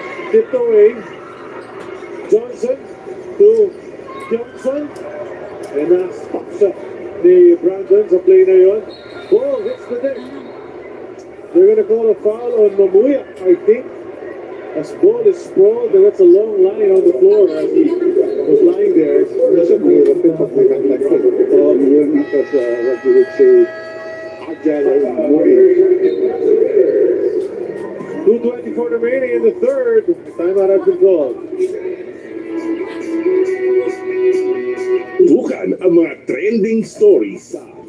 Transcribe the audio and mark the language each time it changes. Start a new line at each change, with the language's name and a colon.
English: Tipped away. Johnson to Johnson.
Filipino: And stop shot ni Brandon sa play na yun.
English: Ball hits the deck. They're gonna call a foul on Mamuya, I think. As ball is sprawled, and that's a long line on the floor as he was lying there.
Filipino: Kasi mahirap yung pagkakantag ko.
English: You're not as, what you would say, agile and moving. 2:24 remaining in the third. Timeout has been called.
Filipino: Tutukan ang mga trending stories sa